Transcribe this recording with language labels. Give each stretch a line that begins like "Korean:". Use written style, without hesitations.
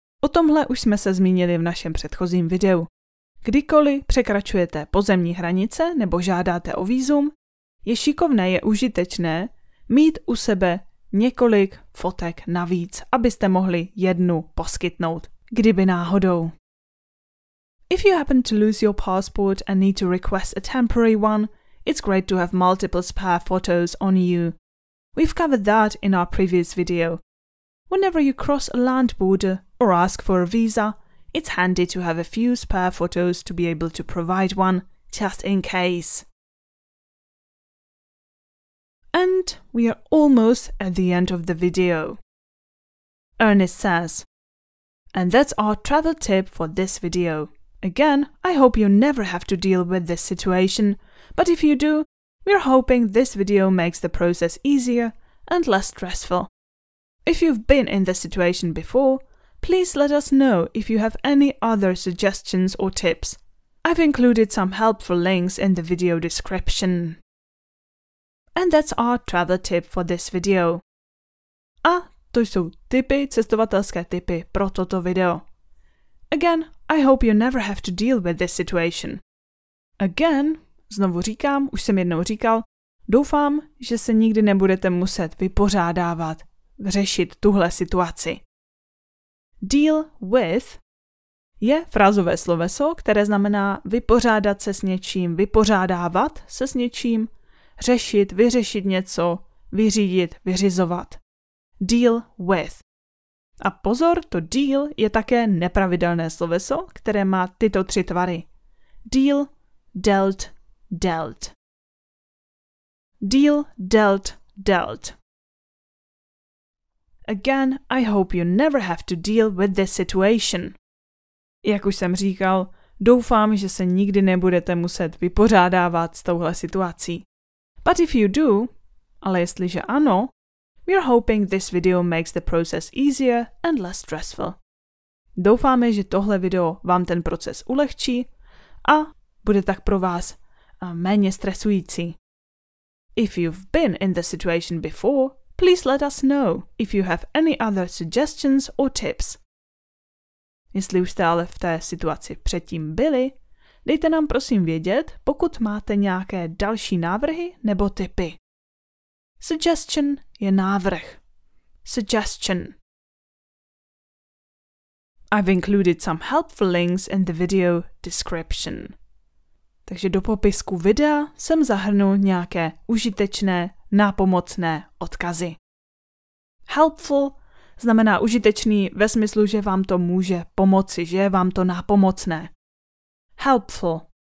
Czech: O tomhle už jsme se zmínili v našem předchozím videu. Kdykoliv překračujete pozemní hranice nebo žádáte o vízum, je šikovné, je užitečné mít u sebe několik fotek navíc, abyste mohli jednu poskytnout, kdyby náhodou.
English: If you happen to lose your passport and need to request a temporary one, it's great to have multiple spare photos on you. We've covered that in our previous video. Whenever you cross a land border or ask for a visa, it's handy to have a few spare photos to be able to provide one, just in case. And we are almost at the end of the video. Ernest says, and that's our travel tip for this video. Again, I hope you never have to deal with this situation, but if you do, we're hoping this video makes the process easier and less stressful. If you've been in this situation before, please let us know if you have any other suggestions or tips. I've included some helpful links in the video description. And that's our travel tip for this video.
Czech: A to jsou cestovatelské tipy pro toto video.
English: Again, I hope you never have to deal with this situation.
Czech: Again, znovu říkám, už jsem jednou říkal, doufám, že se nikdy nebudete muset vypořádávat, řešit tuhle situaci. Deal with je frázové sloveso, které znamená vypořádat se s něčím, vypořádávat se s něčím, řešit, vyřešit něco, vyřídit, vyřizovat. Deal with. A pozor, to deal je také nepravidelné sloveso, které má tyto tři tvary.
English: Deal, dealt, dealt. Deal, dealt, dealt. Again, I hope you never have to deal with this situation.
Czech: Jak už jsem říkal, doufám, že se nikdy nebudete muset vypořádávat s touhle situací.
English: But if you do,
Czech: Ale jestliže ano,
English: we're hoping this video makes the process easier and less stressful.
Czech: Doufáme, že tohle video vám ten proces ulehčí a bude tak pro vás méně stresující.
English: If you've been in the situation before, please let us know if you have any other suggestions or tips.
Czech: Jestli už jste ale v té situaci předtím byli, dejte nám prosím vědět, pokud máte nějaké další návrhy nebo tipy. Suggestion je návrh. Suggestion.
English: I've included some helpful links in the video description.
Czech: Takže do popisku videa jsem zahrnul nějaké užitečné, nápomocné odkazy. Helpful znamená užitečný ve smyslu, že vám to může pomoci, že je vám to nápomocné. Helpful.